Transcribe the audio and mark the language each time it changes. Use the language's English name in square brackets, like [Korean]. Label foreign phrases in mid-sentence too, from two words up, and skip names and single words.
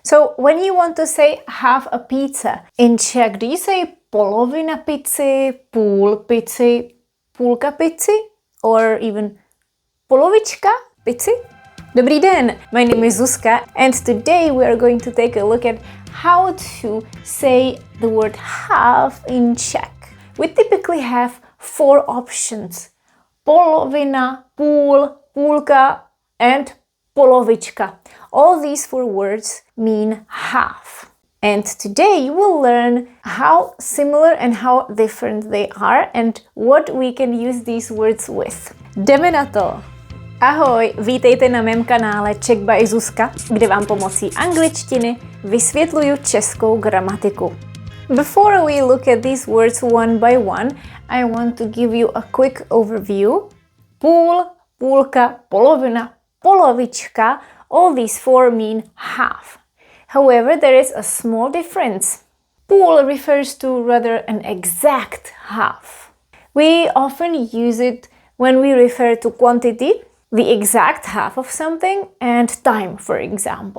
[English] So when you want to say half a pizza, in Czech, do you say [Czech] polovina pici, půl pici, půlka pici, [English] or even [Czech] Polovička pici? Dobrý den, [English] my name is Zuzka and today we are going to take a look at how to say the word half in Czech. We typically have 4 options: [Czech] polovina, půl, půlka and polovička. [English] All these 4 words mean half. And today you will learn how similar and how different they are and what we can use these words with. [Czech] Jdeme na to! Ahoj, vítejte na mém kanále Czech by Zuzka, kde vám pomocí angličtiny vysvětluju českou gramatiku. [English] Before we look at these words one by one, I want to give you a quick overview. [Czech] Půl, půlka, polovina, polovička, [English] all these 4 mean half. However, there is a small difference. Půl refers to rather an exact half. We often use it when we refer to quantity, the exact half of something, and time, for example.